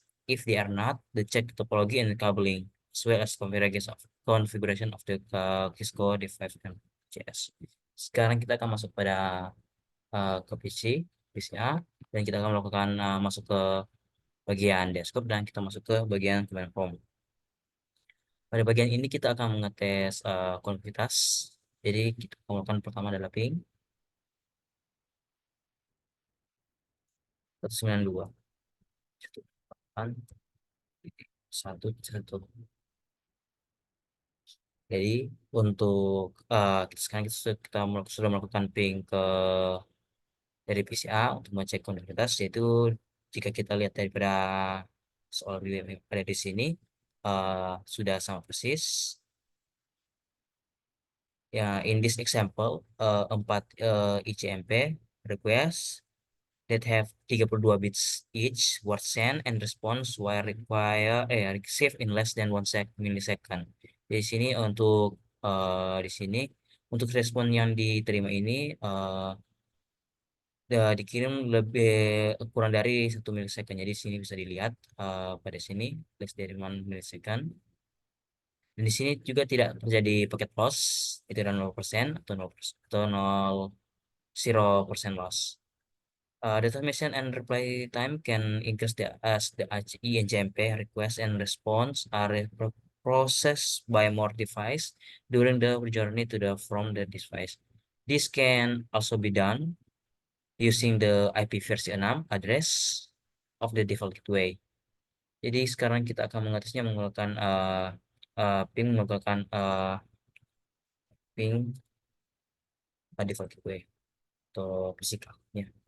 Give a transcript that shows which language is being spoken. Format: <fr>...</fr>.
<en>If they are not, the check topology and cabling as well as configuration of the Cisco device and CS.</en> <id>Sekarang kita akan masuk pada ke PCA, dan kita akan melakukan masuk ke bagian desktop dan kita masuk ke bagian command prompt. Pada bagian ini kita akan mengetes konektivitas. Jadi kita melakukan pertama adalah ping 192 satu satu. Jadi untuk sekarang sudah melakukan ping ke dari PCA untuk mengecek konektivitas, yaitu jika kita lihat daripada soal yang ada di sini sudah sama persis.</id> <en>Ya, in this example, 4 ICMP request that have 32 bits each were sent and response were received in less than 1 millisecond.</en> <id>Di sini di sini untuk respon yang diterima ini dikirim lebih kurang dari 1 millisecond. Jadi di sini bisa dilihat pada sini less dari 1 millisecond. Dan di sini juga tidak terjadi paket loss, itu adalah 0% atau 0% atau 0% loss.</id> <en>The transmission and reply time can increase as the IJMP request and response are processed by more device during the journey to the from the device. This can also be done using the IP versi 6 address of the default gateway.</en> <id>Jadi sekarang kita akan mengatasinya menggunakan menggunakan ping default gateway atau fisiknya.</id>